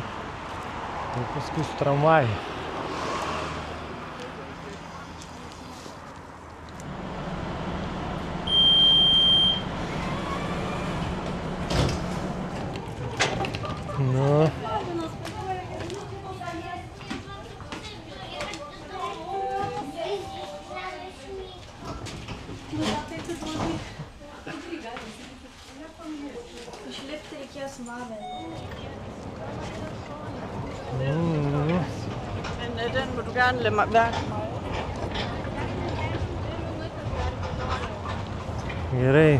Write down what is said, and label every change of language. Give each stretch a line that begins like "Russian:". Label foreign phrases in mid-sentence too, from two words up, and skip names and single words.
Lithuanian: Ir paskui su tramvaju. Nu. Išlipti reikės valandą.
Danish: Men den må du gerne lade mig være.
Lithuanian: Gerai.